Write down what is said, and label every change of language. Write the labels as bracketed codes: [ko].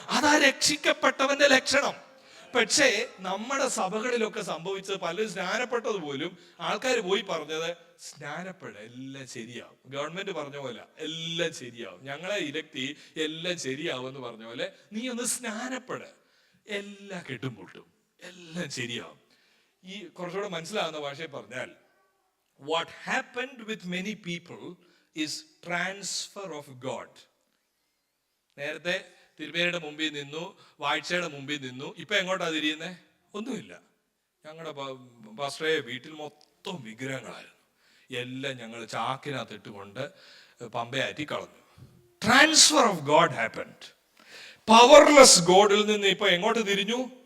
[ml] അതാ രക്ഷിക്കപ്പെട്ടവന്റെ ലക്ഷണം. പക്ഷേ നമ്മുടെ സഭകളിലൊക്കെ സംഭവിച്ചത്, പലരും സ്നാനപ്പെട്ടത് പോലും ആൾക്കാർ പോയി പറഞ്ഞത്, സ്നാനപ്പെട എല്ലാം ശരിയാവും, ഗവൺമെന്റ് പറഞ്ഞ പോലെ എല്ലാം ശരിയാവും, ഞങ്ങളെ ഇലക്ട് എല്ലാം ശരിയാവും എന്ന് പറഞ്ഞ പോലെ, നീ ഒന്ന് സ്നാനപ്പെട, എല്ലാം കെട്ടുംപൊട്ടും, എല്ലാം ശരിയാവും. ഈ കുറച്ചുകൂടെ മനസ്സിലാകുന്ന ഭാഷയിൽ പറഞ്ഞാൽ, [en] what happened with many people is transfer of God. [ml] നേരത്തെ തിരുമേനിയുടെ മുമ്പിൽ നിന്നു, വാഴ്ചയുടെ മുമ്പിൽ നിന്നു, ഇപ്പൊ എങ്ങോട്ടാ തിരിയുന്നേ? ഒന്നുമില്ല. ഞങ്ങളുടെ പാസ്റ്ററെ വീട്ടിൽ മൊത്തം വിഗ്രഹങ്ങളായിരുന്നു, എല്ലാം ഞങ്ങൾ ചാക്കിനകത്ത് ഇട്ടുകൊണ്ട് പമ്പയാറ്റി കളഞ്ഞു. [en] Transfer of god happened. [ml] Powerless ഗോഡിൽ നിന്ന് ഇപ്പൊ എങ്ങോട്ട് തിരിഞ്ഞു?